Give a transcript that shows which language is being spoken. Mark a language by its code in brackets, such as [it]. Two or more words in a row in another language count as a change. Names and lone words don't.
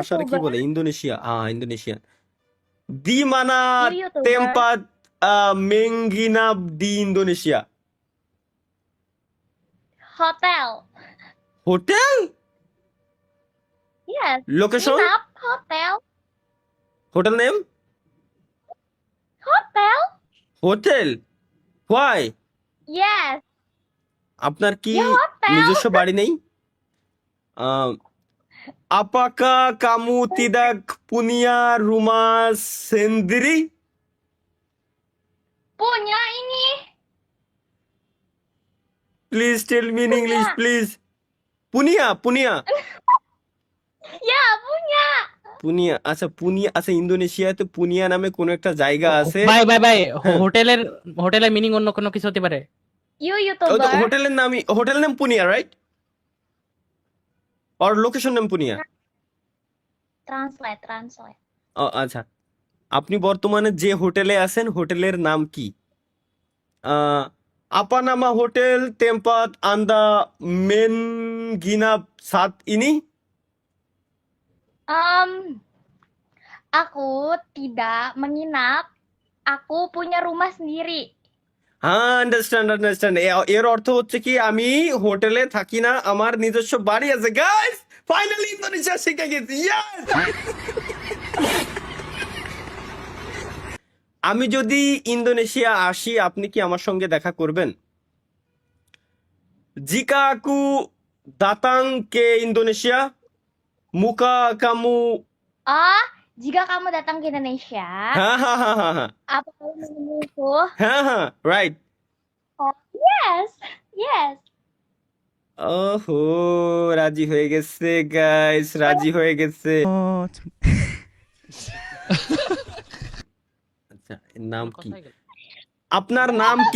[bn] ভাষার কি বলে? [en] YouTuber? [id] Indonesia, Indonesian. Di mana [en] You YouTuber? [id] Tempat menginap di Indonesia. Hotel. [bn] হোটেল? [en] Yes. [bn] লোকেশন? [id] Nginap hotel. [en] Hotel name? [id] Hotel? [en] Hotel? Why? Yes. [bn] আপনার কি [id] Ya hotel. [bn] নিজস্ব বাড়ি নেই? [id] Apakah kamu tidak punya rumah sendiri? Punya ini. [en] Please tell me in English, [id] Punya. [en] please. পুনিয়া [id] Ya, punya. [bn] পুনিয়া, আচ্ছা পুনিয়া, আচ্ছা ইন্দোনেশিয়াতে পুনিয়া নামে কোনো একটা জায়গা আছে। ভাই ভাই ভাই হ্যাঁ। হোটেলের মিনিং অন্য কোনো কিছু হতে পারে। [en] You [bn] ওই তো [en] YouTuber? [bn] হোটেল নাম পুনিয়া রাইট? আর লোকেশন নাম পুনিয়া? [en] Translate. [bn] আচ্ছা, আপনি বর্তমানে যে হোটেলে আছেন হোটেলের নাম কি? [id] Apa nama hotel tempat Anda menginap saat ini? Aku tidak menginap. Aku punya rumah sendiri. [bn] হ্যাঁ, আন্ডারস্ট্যান্ড। এর অর্থ হচ্ছে কি, আমি হোটেলে থাকি না, আমার নিজস্ব বাড়ি আছে। গাইস, ফাইনালি ইন্দোনেশিয়া শিখে গেছি। ইয়েস! আমি যদি ইন্দোনেশিয়া আসি, আপনি কি আমার সঙ্গে দেখা করবেন? [id] Jika aku datang ke Indonesia, muka kamu. Oh, jika kamu datang ke Indonesia, [bn] হ্যাঁ, [id] apa kamu menemuiku? [en] রাইট। Oh, yes. [bn] ওহো, রাজি হয়ে গেছে গাইস, রাজি হয়ে গেছে। আচ্ছা, এর নাম কি? কোথায় গেল? আপনার নাম কি?